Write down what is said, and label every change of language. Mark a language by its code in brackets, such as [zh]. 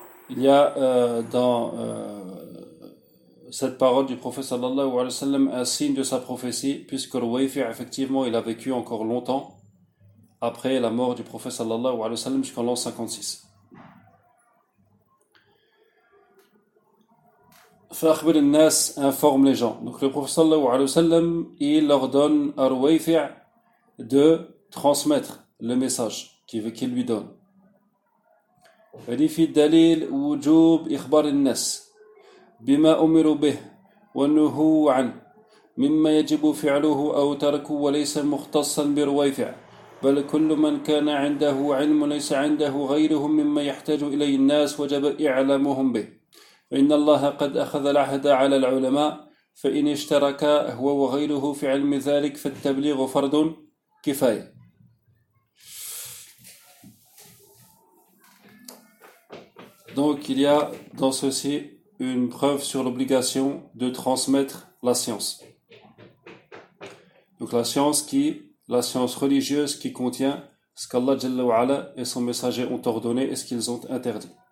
[fr] Il y a dans cette parole du prophète sallallahu alayhi wa sallam un signe de sa prophétie, puisque Ruwayfi effectivement il a vécu encore longtemps après la mort du prophète sallallahu alayhi wa sallam jusqu'en l'an 56. [ar] Fakhbir al-Nas [fr] informe les gens. Donc le prophète sallallahu alayhi wa sallam, il leur donne à Ruwayfi' de transmettre le message qu'il lui donne. Il dit, [ar] fid dalil wujub ikhbar al-Nas bima umiru bih wa nuhu an mimma yajibu fi'luhu aw tarku wa laysa mukhtassan bi Ruwayfi' بل كل من كان عنده علم ليس عنده غيرهم مما يحتاج إليه الناس وجب إعلامهم به فإن الله قد أخذ العهد على العلماء فإن اشترك هو وغيره في علم ذلك فالتبليغ فرض كفاية. [fr] Donc il y a dans ceci une preuve sur l'obligation de transmettre la science. Donc la science qui la science religieuse qui contient ce qu'Allah Jalla wa'ala et son messager ont ordonné et ce qu'ils ont interdit.